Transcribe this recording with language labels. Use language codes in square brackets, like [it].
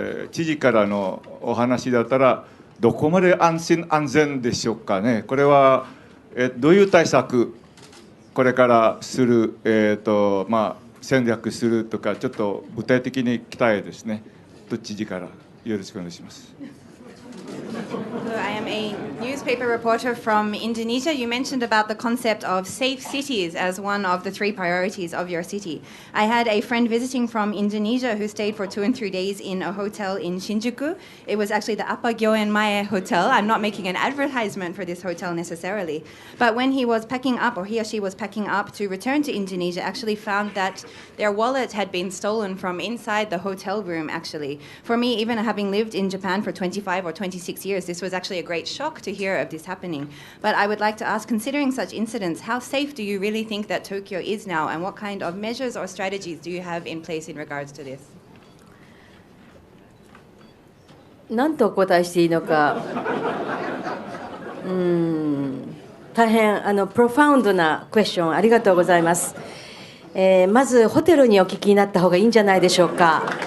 [ja] 知事からのお話だったらどこまで安心安全でしょうかね。これはどういう対策これからする、戦略するとかちょっと具体的に期待ですね。都知事からよろしくお願いします。 [en] I am a newspaper reporter from Indonesia. You mentioned about the concept of safe cities as one of the 3 priorities of your city. I had a friend visiting from Indonesia who stayed for 2 and 3 days in a hotel in Shinjuku. It was actually the Appa Gyoen Mae Hotel. I'm not making an advertisement for this hotel necessarily. But when he was packing up, or he or she was packing up to return to Indonesia, actually found that their wallet had been stolen from inside the hotel room, actually. For me, even having lived in Japan for 25 or 26 years, this was actually a great shock to hear of this happening. But I would like to ask, considering such incidents, how safe do you really think that Tokyo is now, and what kind of measures or strategies do you have in place in regards to this? [ja] 何とお答えしていいのか、大変プロファウンドなクエスチョンありがとうございます。まずホテルにお聞きになった方がいいんじゃないでしょうか。